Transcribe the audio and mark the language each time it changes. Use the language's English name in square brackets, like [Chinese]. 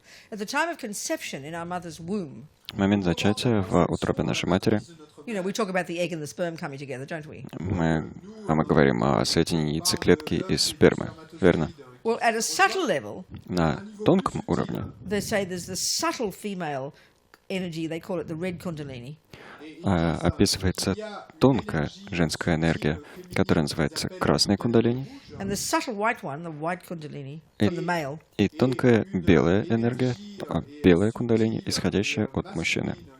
[English] At the time of conception in our mother's womb, [Russian] В момент зачатия в утробе нашей матери [English] you know, we talk about the egg and the sperm coming together, don't we? [Russian] мы говорим о соединении яйцеклетки и спермы, верно? [English] Well, at a subtle level, [Russian] На тонком уровне [English] they say there's the subtle female energy, they call it the red kundalini. [Russian] Описывается тонкая женская энергия, которая называется красной кундалини, [English] And the subtle white one, the white kundalini, from the male, [Russian] и тонкая белая энергия, белая кундалини, исходящая от мужчины.